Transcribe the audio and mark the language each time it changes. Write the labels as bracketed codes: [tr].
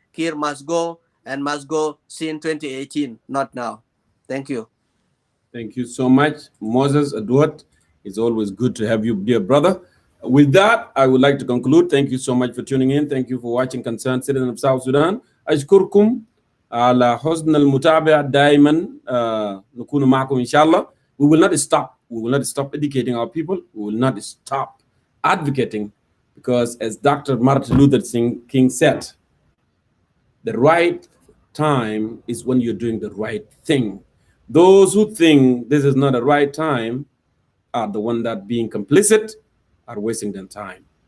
[en] Kiir must go and must go since 2018, not now. Thank you. Thank you so much, Moses Edward. It's always good to have you, dear brother. With that, I would like to conclude. Thank you so much for tuning in. Thank you for watching Concerned Citizen of South Sudan. [ar] أشكركم على حسن المتابعة دائما. نكون معكم إن شاء الله. [en] We will not stop. We will not stop educating our people. We will not stop advocating, because as Dr. Martin Luther King said, the right time is when you're doing the right thing. Those who think this is not the right time are the ones that being complicit, are wasting their time.